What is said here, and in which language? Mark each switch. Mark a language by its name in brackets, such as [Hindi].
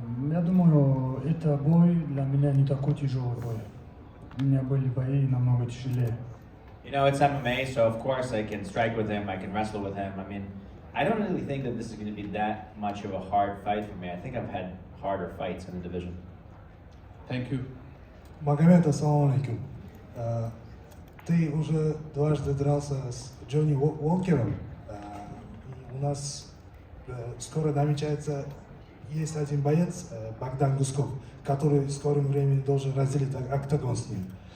[Russian] Я думаю, это бой для меня не такой тяжелый бой. У меня были бои намного тяжелее. [English] You know, it's MMA, so of course I can strike with him, I can wrestle with him. I mean, I don't really think that this is going to be that much of a hard fight for me. I think I've had harder fights in the division. Thank you. [Russian] Магомед, ассаламу алейкум. Ты уже дважды дрался с Джонни Уолкером. И у нас скоро намечается, есть один боец, Богдан Гусков, который в скором времени должен разделить октагон с ним.